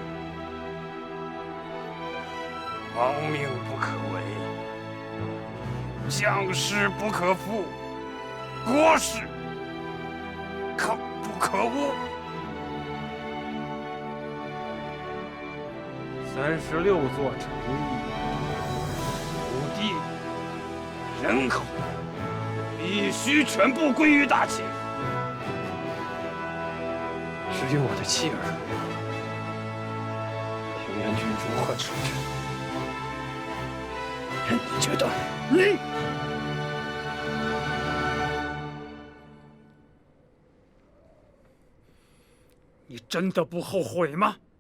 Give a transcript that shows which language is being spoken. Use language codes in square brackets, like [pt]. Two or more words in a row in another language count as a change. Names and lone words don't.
[zh] 王命不可違，將士不可負，國事可不可污？36座城邑，土地、人口，必須全部歸於大秦。至於我的妻兒，平原君如何處置？你觉得你真的不后悔吗？